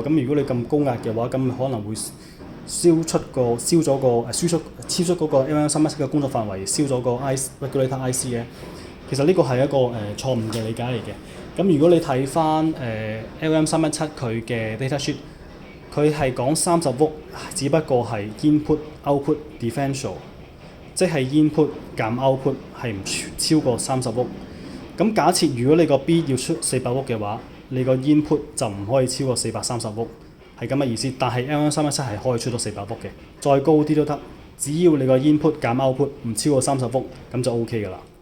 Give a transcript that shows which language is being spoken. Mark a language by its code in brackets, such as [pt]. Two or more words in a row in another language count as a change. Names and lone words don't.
[yue] 咁如果你咁高壓嘅話，咁可能會超出嗰個 LM317嘅工作範圍，燒咗個 [en] regulator IC [yue] 嘅。其實呢個係一個錯誤嘅理解嚟嘅。咁如果你睇翻LM317佢嘅 datasheet，佢係講30伏，只不過係 [en] input output differential， [yue] 即係 input 減 output 係唔超過30伏。咁假設如果你個 B 要出400伏嘅話，你個 input 就唔可以超過430伏，係咁嘅意思。但係 LM317係可以出到400伏嘅，再高啲都得，只要你個 input 減 output 唔超過30伏，咁就 OK 㗎啦。